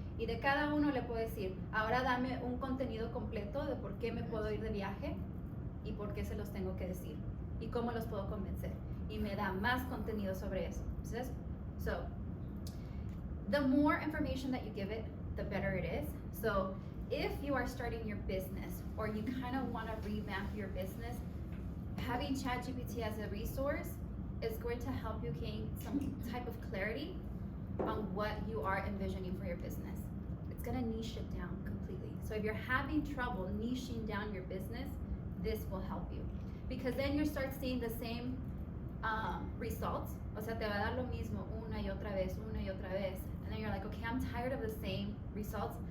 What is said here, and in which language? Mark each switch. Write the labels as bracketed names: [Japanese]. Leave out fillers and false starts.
[Spanish] Y de cada uno le puedo decir, ahora dame un contenido completo de por qué me puedo ir de viaje y por qué se los tengo que decir y cómo los puedo convencer. Y me da más contenido sobre eso. ¿Sabes? [English] So, the more information that you give it, the better it is. So, if you are starting your business or you kind of want to revamp your business, having ChatGPT as a resource is going to help you gain some type of clarity on what you are envisioning for your business. It's going to niche it down completely. So if you're having trouble niching down your business, this will help you. Because then you start seeing the same results. [Spanish] O sea, te va a dar lo mismo una y otra vez. [English] And then you're like, okay, I'm tired of the same results.